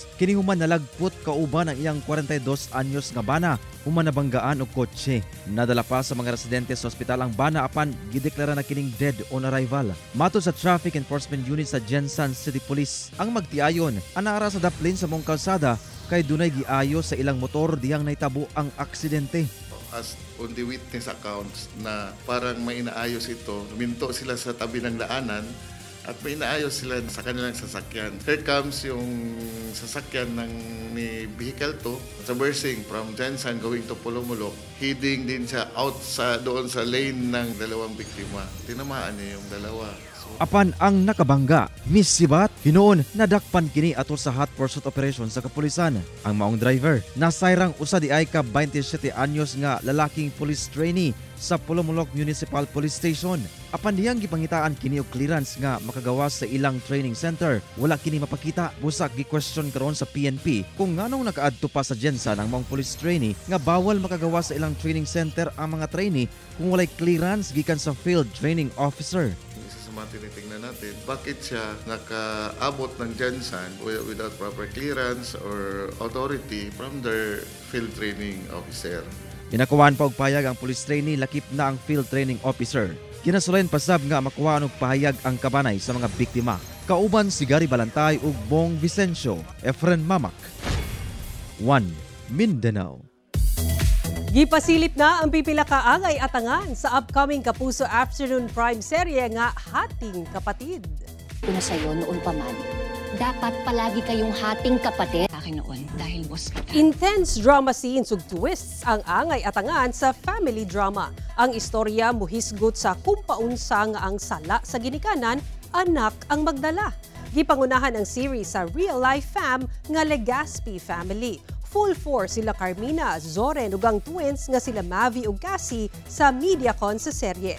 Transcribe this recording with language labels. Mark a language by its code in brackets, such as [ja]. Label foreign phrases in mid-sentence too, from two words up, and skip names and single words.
[ceb] Kini human nalagpot kauban ang iyang 42 anyos nga bana human nabanggaan og kotse. Nadala pa sa mga residente sa ospital ang bana apan gideklara na kining [en] dead on arrival. [ceb] Matod sa Traffic Enforcement Unit sa Jensan City Police, ang magtiayon anara sa daplin sa mong kalsada kay dunay giayo sa ilang motor dihang naitabo ang aksidente. [en] As on the witness accounts [tl] na parang may inaayos ito, minto sila sa tabi ng daanan at may inaayos sila sa kanilang sasakyan. [en] Here comes [tl] yung sasakyan ni vehicle to, [en] traversing from Jensan going to Pulumulok, heading [tl] din siya out doon sa lane ng dalawang biktima. Tinamaan niya yung dalawa. [ceb] Apan ang nakabangga, Miss Sibat, hinoon nadakpan kini ato sa [en] hot pursuit operation [ceb] sa kapulisan. Ang maong driver, nasayrang usa di ay ka 27 anyos nga lalaking [en] police trainee [ceb] sa Pulumulok Municipal Police Station. Apan diyang gipangitaan kini og clearance nga makagawas sa ilang training center. Wala kini mapakita, busak gi-question karon sa PNP kung nganong nakaadto pa sa Jensan ang maong [en] police trainee [ceb] nga bawal makagawas sa ilang training center ang mga trainee kung walay clearance gikan sa [en] field training officer. [tl] Tinitingnan natin, bakit siya nakaabot ng Jensan [en] without proper clearance or authority from their field training officer. [ceb] Inakuhaan pa og pahayag ang [en] police trainee [ceb] lakip na ang [en] field training officer. [ceb] Kinasulayan pasab nga makuhaan og pahayag ang kabanay sa mga biktima. Kauban si Gary Balantay ug Bong Vicencio, Efren Mamak. One Mindanao. Gipasilip na ang pipila ka angay atangan sa upcoming Kapuso Afternoon Prime serye nga Hating Kapatid. [tl] Una sa'yo noon pa man, dapat palagi kayong hating kapatid. Akin noon dahil was kita. [en] Intense drama scenes [ceb] ug twists ang angay atangan sa [en] family drama. [ceb] Ang istorya muhisgot sa kumpaunsa nga ang sala sa ginikanan, anak ang magdala. Gipangunahan ang series sa [en] real-life fam [ceb] nga Legaspi family. [en] Full force [ceb] sila Carmina, Zoren ug ang twins nga sila Mavi ug Cassie sa MediaCon sa serye.